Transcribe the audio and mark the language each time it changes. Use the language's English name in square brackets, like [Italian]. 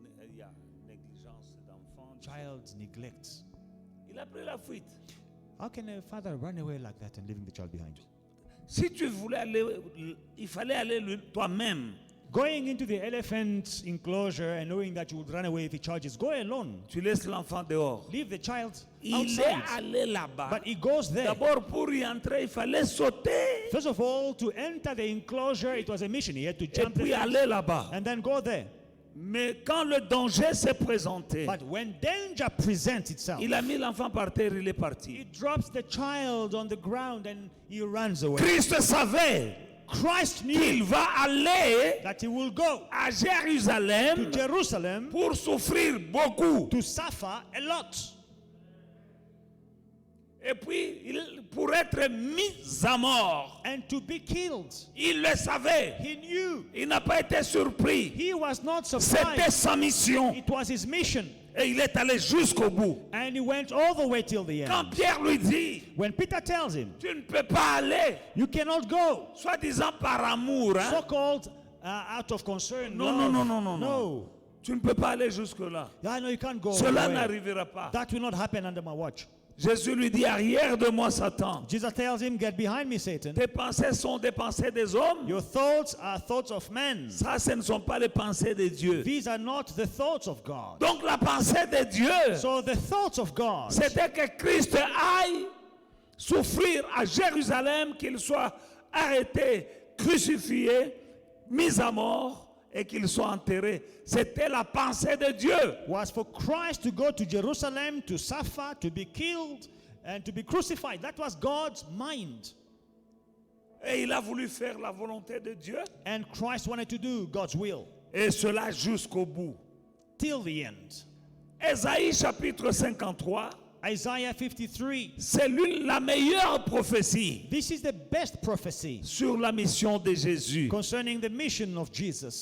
[French] il y a négligence d'enfant. [English] Child neglect. [French] Il a pris la fuite. [English] How can a father run away like that and leaving the child behind? [French] Si tu voulais aller, il fallait aller toi-même. [English] Going into the elephant enclosure and knowing that you would run away if he charges, go alone. [French] Tu laisses l'enfant dehors. [English] Leave the child [French] Il est [English] outside. [French] allé là-bas. [English] But he goes there. [French] D'abord, pour y entrer, il fallait sauter. [English] First of all, to enter the enclosure, it was a mission. He had to [French] Et [English] jump the [French] puis [English] fence [French] aller là-bas. [English] and then go there. [French] Mais quand le danger s'est présenté, [English] But when danger presents itself, [French] il a mis l'enfant par terre, il est [English] he [French] parti. [English] drops the child on the ground and he runs away. [French] Christ savait [English] Christ knew [French] qu'il va aller [English] that he will go [French] à [English] to [French] Jérusalem [English] Jerusalem [French] pour souffrir beaucoup. [English] to suffer a lot. [French] Et puis, pour être mis à mort. [English] And to be killed. [French] Il le savait. [English] He knew. [French] Il n'a pas été surpris. [English] He was not [French] C'était [English] surprised. [French] sa mission. [English] It was his mission. [French] Et il est allé jusqu'au bout. [English] And he went all the way till the [French] Quand [English] end. [French] Pierre lui dit, [English] When Peter tells him, [French] tu ne peux pas aller, [English] you cannot go, [French] soi-disant par amour, hein? [English] so called out of concern. [French] Non, [English] love. [French] non, non, non, non, non. [English] No. [French] Tu ne peux pas aller jusque-là. [English] I know you can't go. [French] Cela [English] away. [French] n'arrivera pas. [English] That will not happen under my watch. [French] Jésus lui dit, arrière de moi, Satan. [English] Jesus tells him, get behind me, Satan. [French] Tes pensées sont des pensées des hommes. [English] Your thoughts are thoughts of men. [French] Ça, ce ne sont pas les pensées de Dieu. [English] These are not the thoughts of God. [French] Donc la pensée de Dieu, [English] So the thoughts of God [French] c'était que Christ aille souffrir à Jérusalem, qu'il soit arrêté, crucifié, mis à mort et qu'il soit enterré. C'était la pensée de Dieu. [English] was for Christ to go to Jerusalem to suffer, to be killed, and to be crucified. That was God's mind. [French] Et il a voulu faire la volonté de Dieu. [English] And Christ wanted to do God's will [French] Et cela jusqu'au bout. [English] till the end. [French] Ésaïe chapitre 53, [English] Isaiah 53. [French] c'est la meilleure prophétie [English] This is the best prophecy [French] sur la mission de Jésus. [English] concerning the mission of Jesus,